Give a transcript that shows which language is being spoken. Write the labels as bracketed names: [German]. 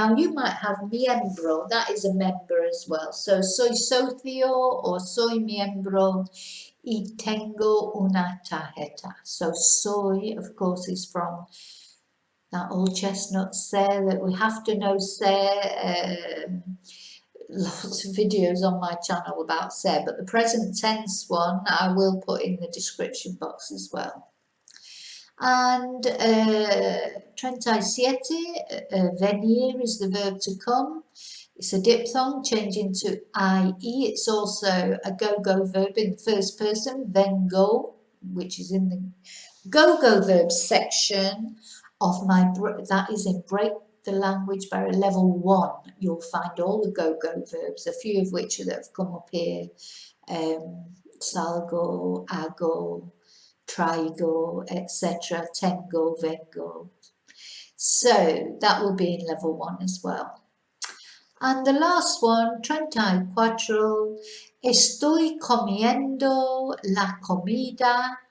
[English] Now you might have miembro, that is a member as well. So [Spanish] soy socio or soy miembro y tengo una tarjeta. [English] So soy, of course, is from that old chestnut se that we have to know se. Lots of videos on my channel about se, but the present tense one I will put in the description box as well. And 37, venir is the verb to come. It's a diphthong changing to IE. It's also a go-go verb in the first person, vengo, which is in the go-go verbs section of my, that is in Break the Language Barrier Level 1. You'll find all the go-go verbs, a few of which that have come up here. [Spanish] Salgo, ago, trigo, etc. Tengo, vengo. [English] So that will be in level 1 as well. And the last one, 34, [Spanish] estoy comiendo la comida.